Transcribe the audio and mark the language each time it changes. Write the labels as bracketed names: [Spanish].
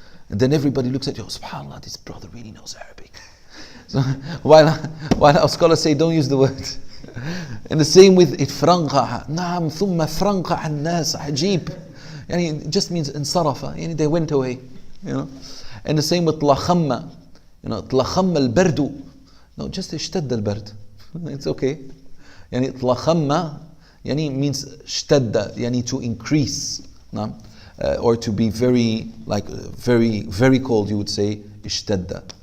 [English] And then everybody looks at you, subhanAllah, this brother really knows Arabic. So while our scholars say don't use the word. And the same with it, فرنقع. [Arabic] نعم ثم فرنقع الناس عجيب. [English] Yani it just means انصرف. Yani they went away. And the same with طلخم. [Arabic] طلخم البرد. [English] No, just [Arabic] اشتد البرد. [English] It's okay. [Arabic] يعني طلخم يعني [English] means [Arabic] اشتد, يعني [English] to increase. Or to be very, very cold, you would say اشتد.